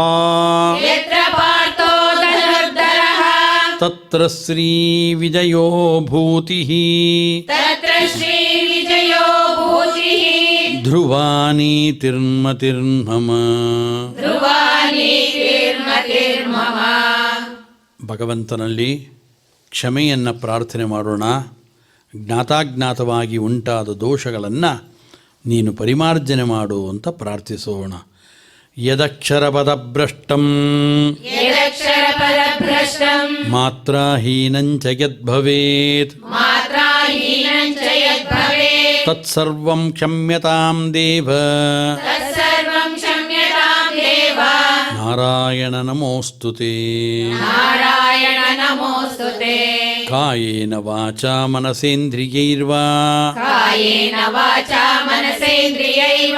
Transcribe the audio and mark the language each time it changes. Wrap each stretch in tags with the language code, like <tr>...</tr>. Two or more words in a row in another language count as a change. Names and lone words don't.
<sa>यत्र पार्थो धनुर्धरः तत्र श्रीविजयो भूतिः तत्र श्रीविजयो भूतिः ಧ್ರುವಾನೀತಿರ್ಮತಿರ್ಮಮ. ಧ್ರುವಾನೀತಿರ್ಮತಿರ್ಮಮ.</sa> <kn>ಭಗವಂತನಲ್ಲಿ ಕ್ಷಮೆಯನ್ನು ಪ್ರಾರ್ಥನೆ ಮಾಡೋಣ. ಜ್ಞಾತಾಜ್ಞಾತವಾಗಿ ಉಂಟಾದ ದೋಷಗಳನ್ನು ನೀನು ಪರಿಮಾರ್ಜನೆ ಮಾಡು ಅಂತ ಪ್ರಾರ್ಥಿಸೋಣ.</kn> <sa>ಯದಕ್ಷರಪದಭ್ರಷ್ಟಂ ಯದಕ್ಷರಪದಭ್ರಷ್ಟಂ ಮಾತ್ರಾಹೀನಂಚ ಯದ್ಭವೇತ್ ಮಾತ್ರಾಹೀನಂಚ ಯದ್ಭವೇತ್ ತತ್ಸರ್ವಂ ಕ್ಷಮ್ಯತಾಂ ದೇವ ತತ್ಸರ್ವಂ ಕ್ಷಮ್ಯತಾಂ ದೇವ. ನಾರಾಯಣ ನಮೋಸ್ತುತೆ. ನಾರಾಯಣ ನಮೋಸ್ತುತೆ. ಕಾಯೇನ ವಾಚಾ ಮನಸೇಂದ್ರಿಯೈರ್ವಾ ಕಾಯೇನ ವಾಚಾ ಮನಸೇಂದ್ರಿಯೈರ್ವಾ</sa>